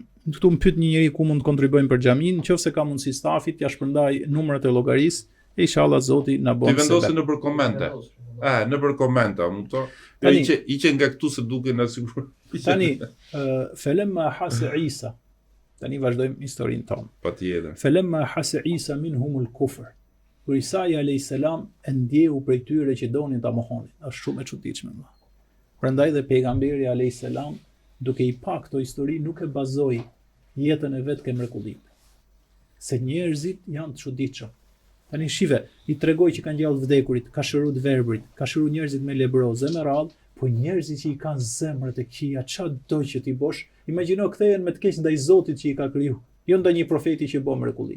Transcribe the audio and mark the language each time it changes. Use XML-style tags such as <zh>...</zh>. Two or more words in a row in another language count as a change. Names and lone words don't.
<sq>Këtu më pyet një njeri ku mund të kontribuojmë për xhamin, nëse ka mundësi stafit t'ia shpërndaj numrat e llogarisë, inshallah Zoti na bën sebeb. Ti vendosi nëpër komente. Nëpër komente, mund të. Iqe nga këtu se duken na sigurisht.</sq> <ar>Tani, فلما أحس Isa.</ar> <sq>Tani vazhdojmë historinë tonë. Patjetër.</sq> <ar>فلما أحس Isa منهم الكفر.</ar> <sq>Kur Isa</sq> <ar>عليه السلام</ar> <sq>e ndjeu prej tyre që donin ta mohonin. Është shumë e çuditshme. Prandaj dhe pejgamberi</sq> <ar>عليه السلام,</ar> <sq>duke i pa këto histori, nuk e bazoi jetën e vet ke mrekullit. Se njerëzit janë të çuditshëm. Tani shive, i tregoj që kanë gjallë vdekurit, ka shëruar të verbrit, ka shëruar njerëzit me lebroze, me radhë, po njerëzit që i kanë zemrat e këqija, çdo që ti bosh, imagjino kthehen me të keq ndaj Zotit që i ka kriju, jo ndaj një profeti që bën mrekulli.</sq>